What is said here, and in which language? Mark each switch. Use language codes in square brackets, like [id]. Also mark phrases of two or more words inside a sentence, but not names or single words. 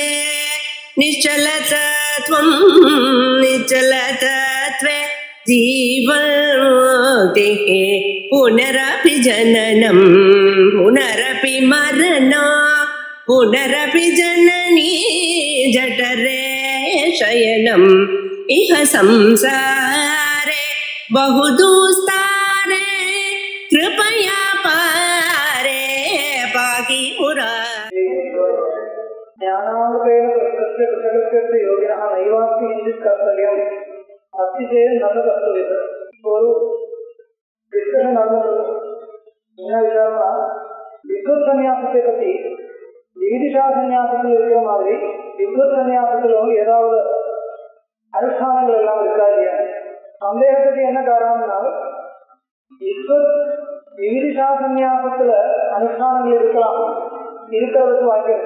[sa] निश्चलतत्वं निश्चलतत्वे जीवन्मुक्तिः पुनरपि जननं पुनरपि मरणं पुनरपि जननी जठरे शयनम् इह संसारे बहुदुस्तारे कृपया पारे पाहि मुरारे। ज्ञानामृतेन प्रकृत्य कृतकृत्यस्य योगिनः नैवास्ति किञ्चित् कर्तव्यम् अस्ति चेत् न कर्तव्यम्। [ta] ஒரு டிஸ்கஷன் நடந்தது. என்ன விஷயம்னா, வித்வத் சன்னியாசத்தை பற்றி விவிதிஷா சன்னியாசத்தில் இருக்கிற மாதிரி வித்வத் சன்னியாசத்திலும் ஏதாவது அனுஷ்டானங்கள் எல்லாம் இருக்கா இல்லையா? சந்தேகத்துக்கு என்ன காரணம்னா, விவிதிஷா சன்னியாசத்துல அனுஷ்டானங்கள் இருக்கலாம், இருக்கிறதுக்கு வாய்ப்பு இருக்கு.